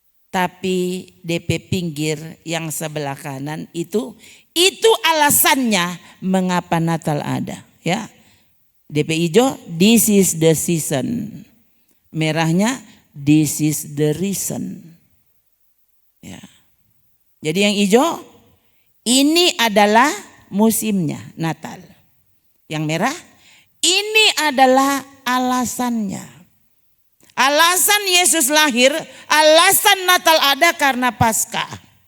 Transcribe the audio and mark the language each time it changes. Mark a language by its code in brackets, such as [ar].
[id] Tapi DP pinggir yang sebelah kanan itu alasannya mengapa Natal ada. Ya, DP hijau, [en] this is the season. [id] Merahnya, [en] this is the reason. [id] Ya. Jadi yang hijau, ini adalah musimnya Natal. Yang merah, ini adalah alasannya. Alasan Yesus lahir, alasan Natal ada karena Paskah.